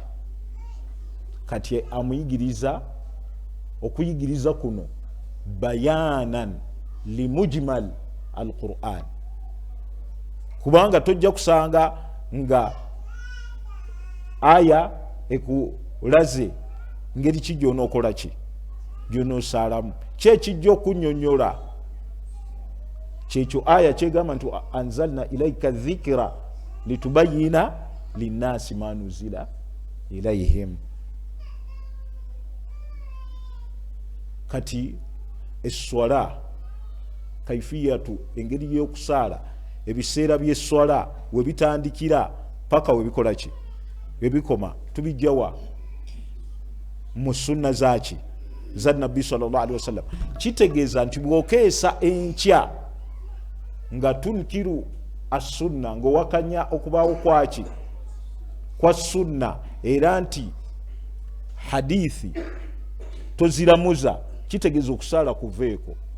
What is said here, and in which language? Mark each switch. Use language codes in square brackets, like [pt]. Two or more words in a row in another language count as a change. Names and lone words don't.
[lg] Kati amuyigiriza, okuyigiriza kuno [ar] بيانا لمجمل القرآن, [lg] kubanga tojja kusanga nga aya ekulaze ngeri ki gy'onookola ki, gy'onoosaalamu, kyekijja okunnyonnyola. Kyekyo aya kyegamba nti [ar] أنزلنا إليك الذكر لتبين للناس ما نزل إليهم. [lg] Kati esswala kaifiyatu, engeri y'okusaala, ebiseera by'esswala we bitandikira paka we bikola ki, we bikoma, tubijjawa mu sunna zaki za Nabbi [ar] صلى الله عليه وسلم. [lg] Kitegeeza nti bw'okeesa enkya nga [ar] تنكر السنة, [lg] ng'owakanya okubaawo kwaki kwa sunna, era nti hadithi toziramuza, kitegeeza okusaala kuveeko.